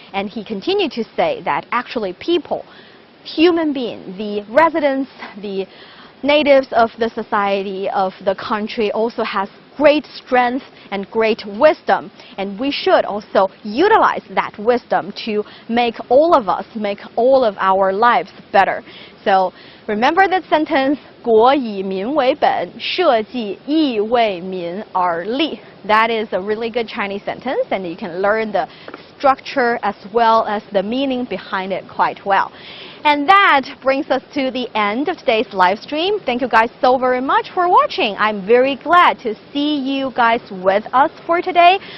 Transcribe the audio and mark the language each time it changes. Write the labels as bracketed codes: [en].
[en] And he continued to say that actually people, human beings, the residents, the natives of the society, of the country also has great strength and great wisdom, and we should also utilize that wisdom to make all of us, make all of our lives better. So remember that sentence, [zh] 国以民为本，社稷亦为民而立. [en] That is a really good Chinese sentence, and you can learn the structure as well as the meaning behind it quite well. And that brings us to the end of today's live stream. Thank you guys so very much for watching. I'm very glad to see you guys with us for today.